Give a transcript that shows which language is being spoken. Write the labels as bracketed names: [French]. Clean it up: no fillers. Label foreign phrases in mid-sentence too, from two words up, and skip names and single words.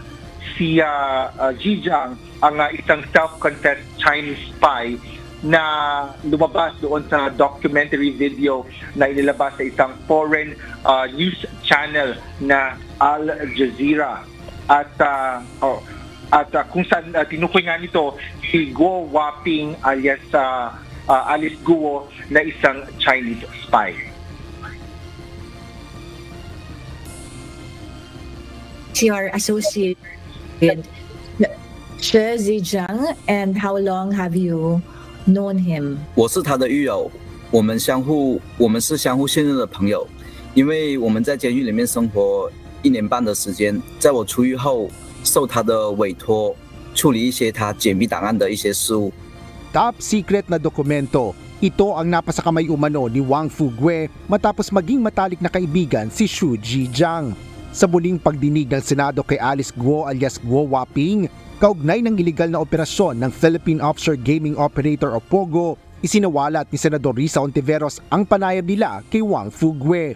[Filipino] Si Zhijiang ang isang [English] self-confessed Chinese spy [Filipino] na lumabas doon sa [English] documentary video [Filipino] na inilabas sa isang [English] foreign news channel [Filipino] na Al Jazeera. At kung saan tinukoy nga nito si Guo Waping alias Alice Guo na isang [English] Chinese spy. You are associated with Xu Zhijiang, and how long have you known him? [Chinese] 我是他的狱友，我们是相互信任的朋友，因为我们在监狱里面生活1年半的时间，在我出狱后，受他的委托处理一些他解密档案的一些事务。 [English] Top secret [Filipino] na dokumento. Ito ang napasakamay umano ni Wang Fugue matapos maging matalik na kaibigan si Xu Zhijiang. Sa muling pagdinig ng Senado kay Alice Guo alias Guo Waping, kaugnay ng iligal na operasyon ng Philippine Offshore Gaming Operator o POGO, isinawalat ni Senador Risa Ontiveros ang panayam nila kay Wang Fugue.